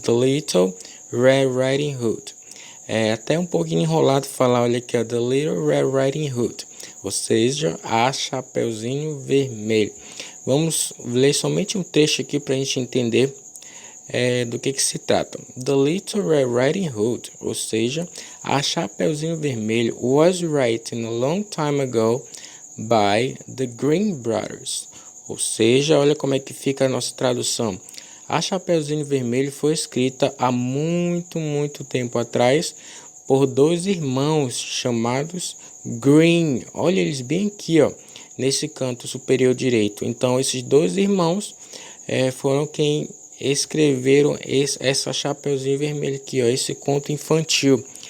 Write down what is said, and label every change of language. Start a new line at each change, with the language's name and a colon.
Portuguese: The Little Red Riding Hood. É até um pouquinho enrolado falar, olha aqui, ó. The Little Red Riding Hood. Ou seja, a Chapeuzinho Vermelho. Vamos ler somente um trecho aqui para a gente entender do que se trata.
English: The Little Red Riding Hood,
Portuguese: ou seja,
English: a Chapeuzinho Vermelho, was written a long time ago by the Green Brothers.
Portuguese: Ou seja, olha como é que fica a nossa tradução. A Chapeuzinho Vermelho foi escrita há muito tempo atrás por dois irmãos chamados Green. Olha eles bem aqui, ó, nesse canto superior direito. Então, esses dois irmãos foram quem escreveram essa Chapeuzinho Vermelho aqui, ó, esse conto infantil.